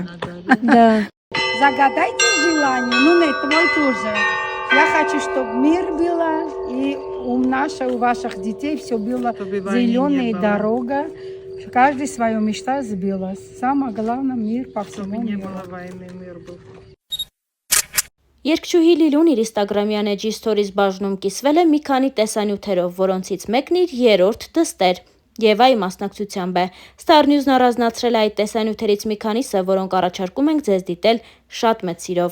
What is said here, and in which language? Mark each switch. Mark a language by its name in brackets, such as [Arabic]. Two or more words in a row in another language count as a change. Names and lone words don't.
[Russian] Да. Загадайте желание. Ну, нет, твой тоже. Я хочу, чтобы мир было, и у ваших детей все было зеленая дорога. Каждый свою мечту сбилась. Самое главное, мир по всему миру. [Armenian] Երգչուհի Լիլուն իր Instagram-յան էջի stories բաժնում կիսվել է մի քանի տեսանյութերով, որոնցից մեկն իր երրորդ դստեր Եվայի մասնակցությամբ է։ Star News-ն առանձնացրել է այդ տեսանյութերից մի քանիսը, որոնք առաջարկում ենք ձեզ դիտել շատ մեծ սիրով։